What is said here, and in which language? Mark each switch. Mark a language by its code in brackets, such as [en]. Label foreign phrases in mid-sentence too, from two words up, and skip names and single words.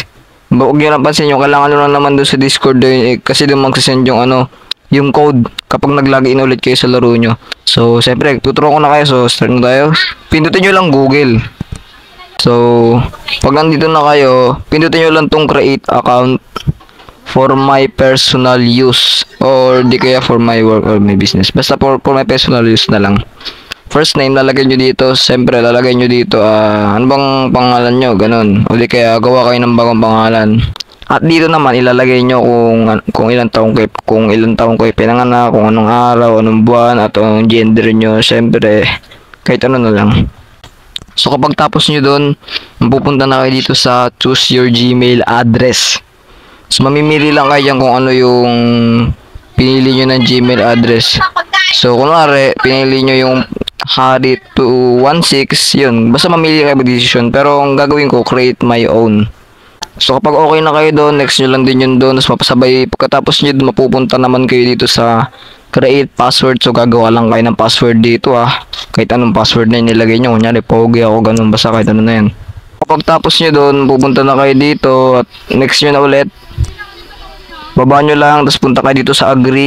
[tl] Huwag nyo napansin yun. Kailangan nyo lang naman doon sa Discord doon, kasi doon magsasend yung code kapag nag-login ulit kayo sa laro nyo. So, siyempre, tuturuan ko na kayo. So, start na tayo. Pindutin nyo lang Google. So, pag nandito na kayo, pindutin nyo lang tong [en] create account for my personal use or [tl] di kaya [en] for my work or my business. [tl] Basta [en] for my personal use [tl] na lang. First name, lalagay nyo dito. Siyempre, lalagay nyo dito, ano bang pangalan nyo? Ganun. O di kaya gawa kayo ng bagong pangalan. At dito naman, ilalagay nyo kung ilang taong kayo pinanganak, kung anong araw, anong buwan, at anong gender nyo. Siyempre, kahit ano na lang. So kapag tapos nyo doon, mapupunta na kayo dito sa [en] choose your Gmail address. [tl] So mamimili lang kayo dyan kung ano yung pinili nyo ng [en] Gmail address. [tl] So kunwari, pinili nyo yung Harit216, yun. Basta mamili kayo mag-decision. Pero ang gagawin ko, [en] create my own. [tl] So kapag okay na kayo doon, next nyo lang din yun doon. Tapos mapasabay, pagkatapos nyo, mapupunta naman kayo dito sa [en] create password. [tl] So gagawa lang kayo ng password dito kahit anong password na nilagay nyo. Kunyari, pogi ako, ganun, basta kahit ano na yan. Kapag tapos nyo doon, pupunta na kayo dito. At next nyo na ulit, baba nyo lang, tapos punta kayo dito sa agree.